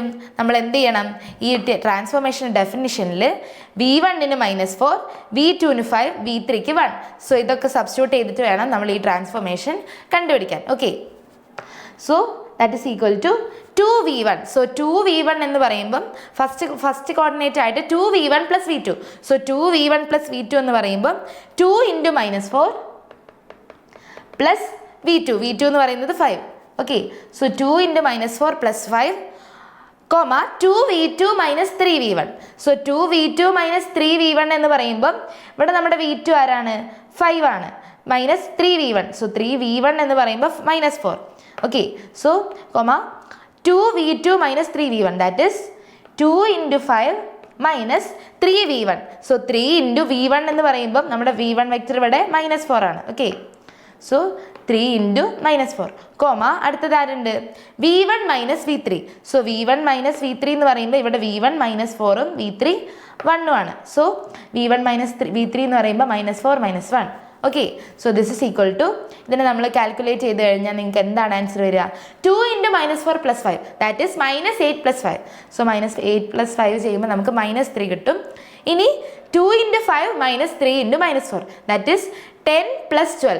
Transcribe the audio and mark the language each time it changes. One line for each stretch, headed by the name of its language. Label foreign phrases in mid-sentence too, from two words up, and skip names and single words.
Malayalam: നമ്മൾ എന്ത് ചെയ്യണം? ഈ
English: transformation definitionൽ
Malayalam: V1ന് -4, V2ന് 5, V3ക്ക് 1. സോ ഇതൊക്കെ സബ്സ്റ്റിറ്റ്യൂട്ട് ചെയ്തിട്ട് വേണം നമ്മൾ ഈ ട്രാൻസ്ഫോർമേഷൻ കണ്ടുപിടിക്കാൻ.
English: okay, so that is equal to 2V1.
Malayalam: സോ 2V1 എന്ന് പറയുമ്പം
English: first coordinate
Malayalam: ആയിട്ട് 2V1 plus V2. സോ 2V1 plus V2 എന്ന് പറയുമ്പം 2 × -4 പ്ലസ് V2. V2 എന്ന് പറയുന്നത് 5. ഓക്കെ, സോ 2 × -4 പ്ലസ് 5,
English: 2V2 minus 3V1.
Malayalam: സോ 2V2 minus 3V1 എന്ന് പറയുമ്പം ഇവിടെ നമ്മുടെ V2 ആരാണ്? 5 ആണ്. മൈനസ് 3V1. സോ 3V1 എന്ന് പറയുമ്പോൾ -4.
English: okay, so 2V2 minus 3V1, that is 2 × 5 minus 3V1.
Malayalam: സോ 3 × V1 എന്ന് പറയുമ്പം നമ്മുടെ V1 വെക്റ്റർ ഇവിടെ -4 ആണ്.
English: okay, so
Malayalam: 3 × -4, അടുത്തത് ആരുണ്ട്?
English: V1 minus V3.
Malayalam: സോ
English: V1 minus V3
Malayalam: എന്ന് പറയുമ്പോൾ ഇവിടെ V1 -4ഉം V3 1ഉം ആണ്. സോ
English: V1 minus V3
Malayalam: എന്ന് പറയുമ്പോൾ -4 - 1.
English: okay, so this is equal to,
Malayalam: ഇതിനെ നമ്മൾ കാൽക്കുലേറ്റ് ചെയ്ത് കഴിഞ്ഞാൽ നിങ്ങൾക്ക് എന്താണ് ആൻസർ വരിക?
English: 2 × -4 + 5, that is -8 + 5.
Malayalam: സോ -8 + 5 ചെയ്യുമ്പോൾ നമുക്ക് -3 കിട്ടും. ഇനി 2 × 5 -3 × -4,
English: that is
Malayalam: 10 + 12.